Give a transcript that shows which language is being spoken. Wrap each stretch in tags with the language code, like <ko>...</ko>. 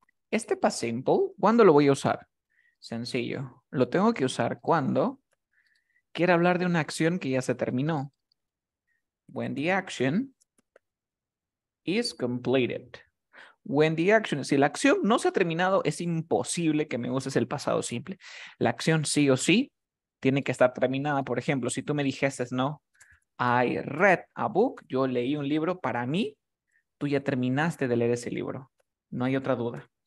<es>Este past simple, ¿cuándo lo voy a usar? Sencillo. Lo tengo que usar cuando quiera hablar de una acción que ya se terminó.</es> <en>When the action is completed. When the action,</en> <es>si la acción no se ha terminado, es imposible que me uses el pasado simple. La acción sí o sí tiene que estar terminada. Por ejemplo, si tú me dijiste, no,</es> <en>I read a book,</en> <es>yo leí un libro, para mí, tú ya terminaste de leer ese libro. No hay otra duda.</es>